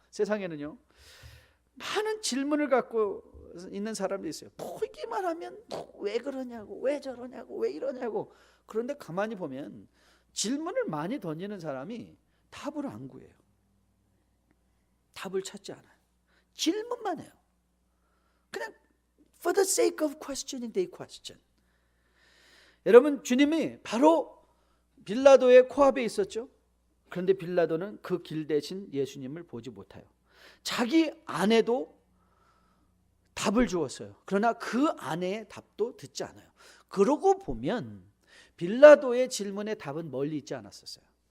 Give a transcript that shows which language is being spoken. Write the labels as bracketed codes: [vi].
[ko] 세상에는요, 많은 질문을 갖고 있는 사람들이 있어요. 보기만 하면 왜 그러냐고, 왜 저러냐고, 왜 이러냐고. 그런데 가만히 보면 질문을 많이 던지는 사람이 답을 안 구해요. 답을 찾지 않아요. 질문만 해요. 그냥 [en] for the sake of questioning, they question. [ko] 여러분, 주님이 바로 빌라도의 코앞에 있었죠. 그런데 빌라도는 그 길 대신 예수님을 보지 못해요. 자기 아내도 답을 주었어요. 그러나 그 아내의 답도 듣지 않아요. 그러고 보면 빌라도의 질문의 답은 멀리 있지 않았었어요.